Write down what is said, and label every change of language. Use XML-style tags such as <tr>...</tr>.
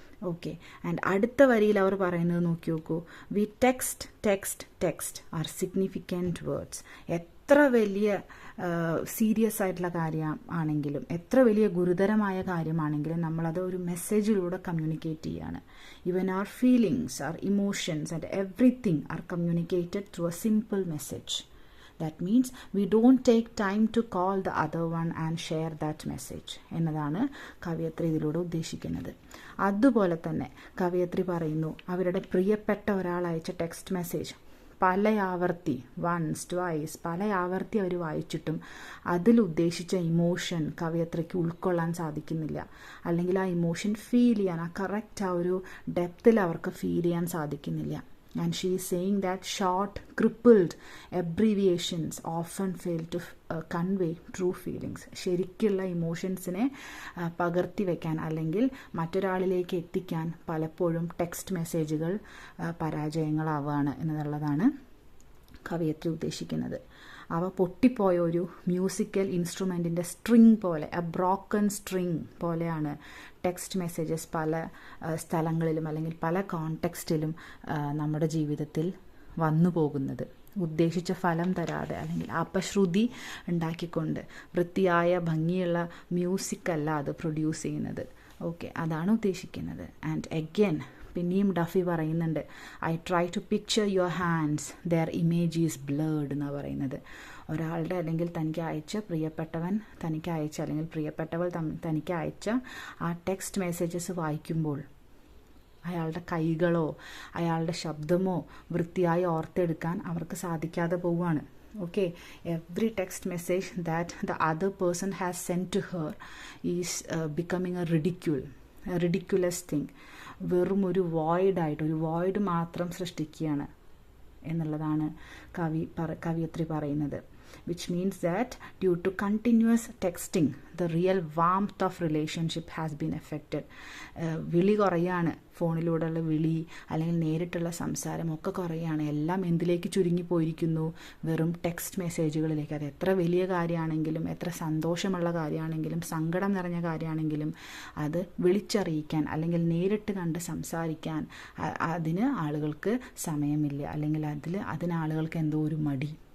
<ml>Okay, and അടുത്ത വരിയിൽ അവർ പറയുന്നത് നോക്കി നോക്കൂ:</ml> <en>We text text text are significant words.</en> <ml>എത്ര വലിയ സീരിയസ് ആയിട്ടുള്ള കാര്യം ആണെങ്കിലും, എത്ര വലിയ ഗുരുതരമായ കാര്യമാണെങ്കിലും നമ്മളത് ഒരു മെസ്സേജിലൂടെ കമ്മ്യൂണിക്കേറ്റ് ചെയ്യാണ്.</ml> <en>Even are feelings, are emotions and everything are communicated through a simple message. That means we don't take time to call the other one and share that message</en> <ml>എന്നതാണ് കവയത്രി ഇതിലൂടെ ഉദ്ദേശിക്കുന്നത്. അതുപോലെ തന്നെ കവയത്രി പറയുന്നു, അവരുടെ പ്രിയപ്പെട്ട ഒരാൾ അയച്ച ടെക്സ്റ്റ് മെസ്സേജ് പല ആവർത്തി,</ml> <en>once twice,</en> <ml>പല ആവർത്തി അവർ വായിച്ചിട്ടും അതിൽ ഉദ്ദേശിച്ച ഇമോഷൻ കവയത്രിക്ക് ഉൾക്കൊള്ളാൻ സാധിക്കുന്നില്ല. അല്ലെങ്കിൽ ആ ഇമോഷൻ ഫീൽ ചെയ്യാൻ, ആ കറക്റ്റ് ആ ഒരു ഡെപ്തിൽ അവർക്ക് ഫീൽ ചെയ്യാൻ സാധിക്കുന്നില്ല.</ml> <en>And she is saying that short, crippled abbreviations often fail to convey true feelings.</en> <ml>ശരിക്കുള്ള ഇമോഷൻസിനെ പകർത്തി വയ്ക്കാൻ അല്ലെങ്കിൽ മറ്റൊരാളിലേക്ക് എത്തിക്കാൻ പലപ്പോഴും ടെക്സ്റ്റ് മെസ്സേജുകൾ പരാജയങ്ങളാവുകയാണ് എന്നുള്ളതാണ് കവയത്രി ഉദ്ദേശിക്കുന്നത്. അവ പൊട്ടിപ്പോയ ഒരു മ്യൂസിക്കൽ ഇൻസ്ട്രുമെൻറ്റിൻ്റെ സ്ട്രിങ് പോലെ,</ml> <en>a broken string</en> <ml>പോലെയാണ് ടെക്സ്റ്റ് മെസ്സേജസ് പല സ്ഥലങ്ങളിലും അല്ലെങ്കിൽ പല കോണ്ടെക്സ്റ്റിലും നമ്മുടെ ജീവിതത്തിൽ വന്നു പോകുന്നത്. ഉദ്ദേശിച്ച ഫലം തരാതെ അല്ലെങ്കിൽ അപശ്രുതി ഉണ്ടാക്കിക്കൊണ്ട് വൃത്തിയായ ഭംഗിയുള്ള മ്യൂസിക് അല്ല അത് പ്രൊഡ്യൂസ് ചെയ്യുന്നത്. ഓക്കെ, അതാണ് ഉദ്ദേശിക്കുന്നത്. ആൻഡ് അഗൈൻ പിന്നെയും ഡഫി പറയുന്നുണ്ട്,</ml> <en>I try to picture your hands, their image is blurred</en> <ml>എന്നാണ് പറയുന്നത്. ഒരാളുടെ അല്ലെങ്കിൽ തനിക്ക് അയച്ച പ്രിയപ്പെട്ടവൻ തനിക്ക് അയച്ച അല്ലെങ്കിൽ പ്രിയപ്പെട്ടവൾ തനിക്ക് അയച്ച ആ ടെക്സ്റ്റ് മെസ്സേജസ് വായിക്കുമ്പോൾ അയാളുടെ കൈകളോ അയാളുടെ ശബ്ദമോ വൃത്തിയായി ഓർത്തെടുക്കാൻ അവർക്ക് സാധിക്കാതെ പോവുകയാണ്.</ml> <en>Okay, every text message that the other person has sent to her is becoming a ridiculous thing.</en> <ml>വെറും ഒരു വോയിഡായിട്ട്, ഒരു വോയിഡ് മാത്രം സൃഷ്ടിക്കുകയാണ് എന്നുള്ളതാണ് കവയത്രി പറയുന്നത്.</ml> <en>which means that due to continuous texting the real warmth of relationship has been affected.</en> <ml>വിളി കുറയാണ്, ഫോണിലൂടെയുള്ള വിളി അല്ലെങ്കിൽ നേരിട്ടുള്ള സംസാരം ഒക്കെ കുറയാണ്. എല്ലാം എന്തിലേക്ക് ചുരുങ്ങിപ്പോയിരിക്കുന്നു? വെറും ടെക്സ്റ്റ് മെസ്സേജുകളിലേക്ക്. അത് എത്ര വലിയ കാര്യമാണെങ്കിലും, എത്ര സന്തോഷമുള്ള കാര്യമാണെങ്കിലും, സങ്കടം നിറഞ്ഞ കാര്യമാണെങ്കിലും അത് വിളിച്ചറിയിക്കാൻ അല്ലെങ്കിൽ നേരിട്ട് കണ്ട് സംസാരിക്കാൻ അതിന് ആളുകൾക്ക് സമയമില്ല, അല്ലെങ്കിൽ അതിന് ആളുകൾക്ക് എന്തോ ഒരു മടി.</ml>